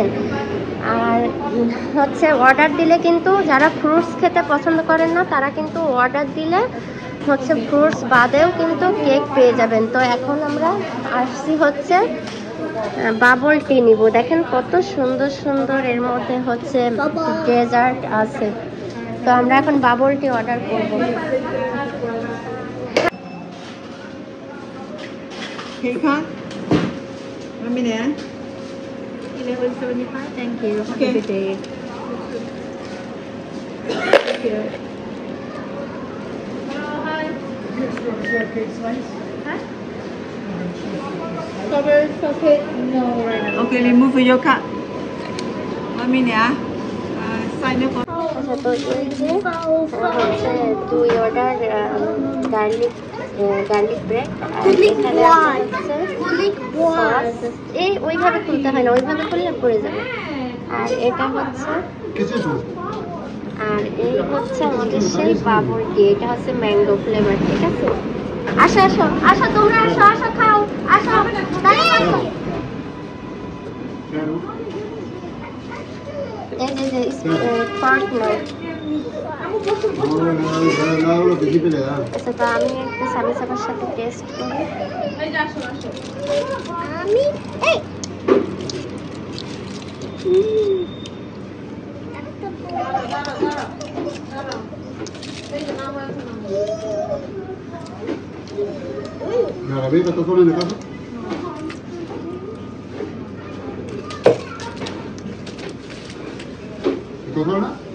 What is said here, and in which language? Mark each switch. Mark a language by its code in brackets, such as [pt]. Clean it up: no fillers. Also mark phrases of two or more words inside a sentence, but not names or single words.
[bn] আর হচ্ছে অর্ডার দিলে কিন্তু যারা ফ্রুটস খেতে পছন্দ করেন না, তারা কিন্তু অর্ডার দিলে হচ্ছে ফ্রুটস বাদেও কিন্তু কেক পেয়ে যাবেন। তো এখন আমরা আসছি হচ্ছে [en] bubble tea [bn] নিব। দেখেন কত সুন্দর সুন্দর এর মধ্যে হচ্ছে ডেজার্ট আছে। তো আমরা এখন [en] bubble tea [bn] অর্ডার করব। [en] Cake, let me know. 11.75. Thank you. Have Okay. a good day. Thank you. Strawberry chocolate? No, right now. Okay, remove your card. Let me know. Sign up for. [bn] আচ্ছা, তো এই যে হচ্ছে 2 অর্ডার [en] garlic bread, [bn] আর এখানে আছে সস। এই ওইভাবে খুলতে হয় না, ওইভাবে খুললে পড়ে যাবে। আর এটা হচ্ছে, আর এই হচ্ছে আমাদের সেই [en] bubble tea, [bn] এটা হচ্ছে [en] mango flavor, [bn] ঠিক আছে? আসো আসো আসো, তোমরা আসো, আসো খাও, আসো দাঁড়িয়ে আসো। এই যে ফর্ক নাও। আচ্ছা, তো আমি একটু সামি সাবার সাথে টেস্ট করি। আমি [es] ¿La gaveta está sola en la casa? ¿Está sola?